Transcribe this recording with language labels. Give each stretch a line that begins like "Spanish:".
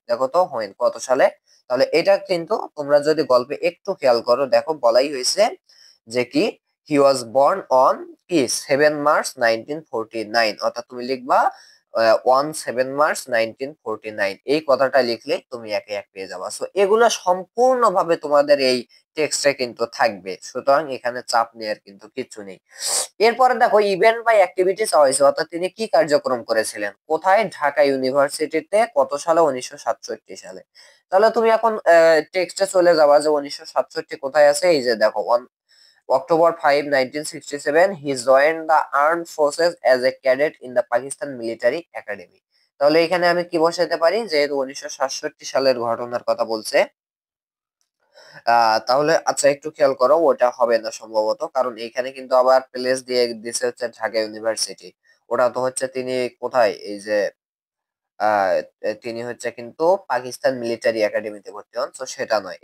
Bangla: দেখো তো হোয়েন কত সালে, তাহলে এটা কিন্তু তোমরা যদি গল্পে একটু খেয়াল করো, দেখো বলাই হয়েছে যে কি
English: he was born on
Bangla: কি 7 মার্চ 1949, অর্থাৎ তুমি লিখবা 17 মার্চ 1949, এই কথাটা লিখলে তুমি একে এক পেয়ে যাবা। সো এগুলো সম্পূর্ণভাবে তোমাদের এই টেক্সটে কিন্তু থাকবে, সুতরাং এখানে চাপ নেওয়ার কিন্তু কিছু নেই। এরপরে দেখো ইভেন্ট বা অ্যাক্টিভিটি চাওয়া হয়েছে, অর্থাৎ তিনি কি কার্যক্রম করেছিলেন, কোথায়, ঢাকা ইউনিভার্সিটিতে, কত সালে, 1967 সালে। তাহলে তুমি এখন টেক্সটে চলে যাবা যে 1967 কোথায় আছে, এই যে দেখো
English: October 5, 1967 he joined the armed forces as a cadet in the Pakistan Military Academy.
Bangla: তাহলে এখানে আমি কি বসাতে পারি, যেহেতু 1967 সালের ঘটনার কথা বলছে। তাহলে আচ্ছা একটু খেয়াল করো, ওটা হবে না সম্ভবত, কারণ এখানে কিন্তু আবার প্লেস দিয়ে দিছে হচ্ছে ঢাকা ইউনিভার্সিটি। ওটা তো হচ্ছে তিনি কোথায়, এই যে আহ তিনি হচ্ছে কিন্তু পাকিস্তান মিলিটারি একাডেমিতে ভর্তি হন, তো সেটা নয়।